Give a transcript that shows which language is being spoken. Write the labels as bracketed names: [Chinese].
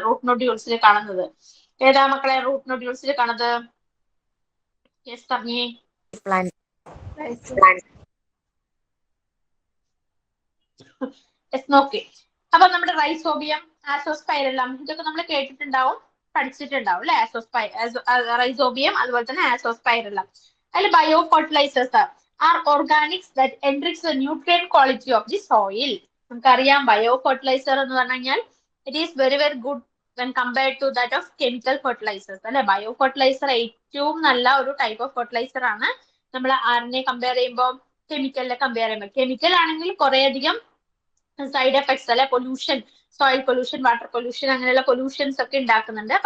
[Malayalam] Root നോഡ്യൂൾസിൽ കാണുന്നത് ഏതാ മക്കളെ? റൂട്ട് നോഡ്യൂൾസിൽ കാണുന്നത് യെസ് പറഞ്ഞേ. യെസ്, നോക്കി. അപ്പൊ നമ്മുടെ റൈസോബിയം, ആസോസ്പൈറലം ഇതൊക്കെ നമ്മൾ കേട്ടിട്ടുണ്ടാവും, പഠിച്ചിട്ടുണ്ടാവും അല്ലെ. റൈസോബിയം അതുപോലെ തന്നെ ആസോസ്പൈറലം. [English] അതിൽ bio fertilizers are organics that enrich the nutrient quality of the soil. നമുക്കറിയാം bio fertilizer [Malayalam] എന്ന് പറഞ്ഞു കഴിഞ്ഞാൽ [English] It is very very good when compared to that of chemical fertilizers അല്ലെ. [Malayalam] ബയോ ഫെർട്ടിലൈസർ ഏറ്റവും നല്ല ഒരു ടൈപ്പ് ഓഫ് ഫെർട്ടിലൈസർ ആണ്. നമ്മൾ ആരിനെ കമ്പയർ ചെയ്യുമ്പോൾ, കെമിക്കലിനെ കമ്പയർ ചെയ്യുമ്പോൾ. കെമിക്കൽ ആണെങ്കിൽ കുറെ അധികം സൈഡ് എഫക്ട്സ് അല്ലെ, pollution, soil pollution, water pollution, അങ്ങനെയുള്ള പൊല്യൂഷൻസ് ഒക്കെ ഉണ്ടാക്കുന്നുണ്ട്.